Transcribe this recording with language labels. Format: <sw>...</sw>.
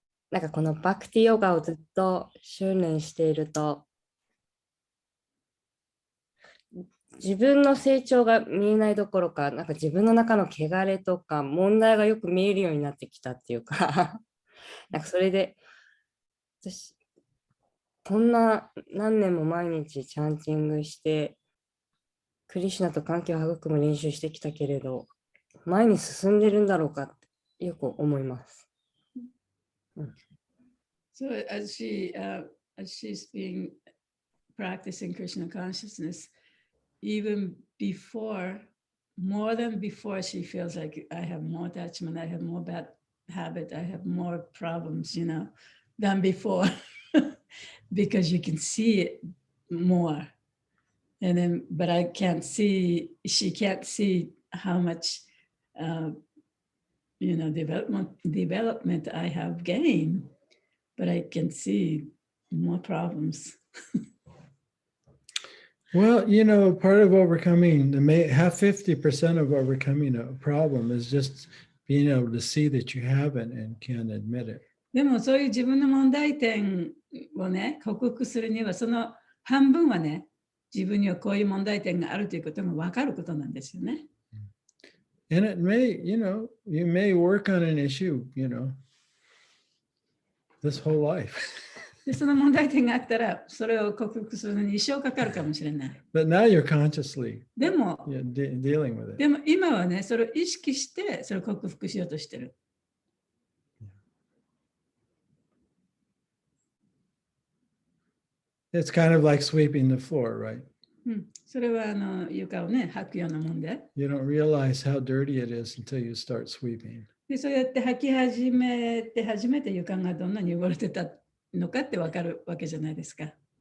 <ja>なんかこのバクティヨガをずっと修練していると、自分の成長が見えないどころか、なんか自分の中の汚れとか問題がよく見えるようになってきたっていうか、なんかそれで、私、こんな何年も毎日チャンティングして、クリシュナと関係を育む練習してきたけれど、前に進んでるんだろうかってよく思います。</ja> <en>So as she's been practicing Krishna consciousness, even before, more than before, she feels like I have more attachment, I have more bad habit, I have more problems, than before, because you can see it more. And then, but she can't see how much, development I have gained, but I can see more problems. Well, part of overcoming, 50% of overcoming a problem is just being able to see that you have it and can admit it.</en> <ja>でもそういう自分の問題点をね、克服するにはその半分はね、自分にはこういう問題点があるということが分かることなんですよね。</ja> <en>And it may, you may work on an issue, this whole life.</en> <ja>でその問題点があったら、それを克服するのに一生かかるかもしれない。</ja> <en>But now you're consciously</en> <ja>でも、</ja> <en>dealing with it.</en> <ja>でも今はね、それを意識してそれを克服しようとしてる。</ja> <en>It's kind of like sweeping the floor, right?</en> <ja>それは床をね、掃くようなもんで。</ja> <en>You don't realize how dirty it is until you start sweeping.</en> <ja>で、そうやって掃き始めて初めて床がどんなに汚れてたのかってわかるわけじゃないですか。</ja>